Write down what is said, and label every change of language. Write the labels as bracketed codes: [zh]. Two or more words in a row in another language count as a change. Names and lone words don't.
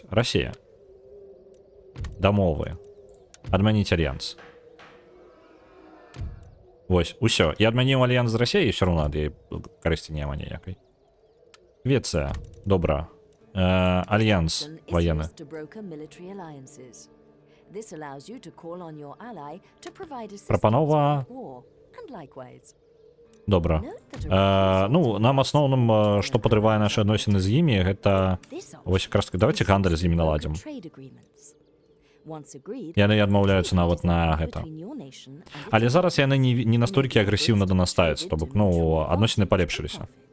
[be] Расія. Дамовы. Адмяніць альянс. Вось, усё. Я адмяніў альянс з Расіяй, і ўсё роўна ад яе карысці няма ніякай. Швецыя. Добра. Альянс ваенны. [en] This allows you to call on your ally to provide assistance [be] Прапанова. [en] in war, and likewise. [be] Добра. Ну, нам асноўным, што падрывае нашы адносіны з імі, гэта вось якраз давайте гандаль з імі наладзім. Яны адмаўляюцца нават на гэта. Але зараз яны не настолькі агрэсіўна да нас ставяцца, то бок, ну, адносіны палепшыліся.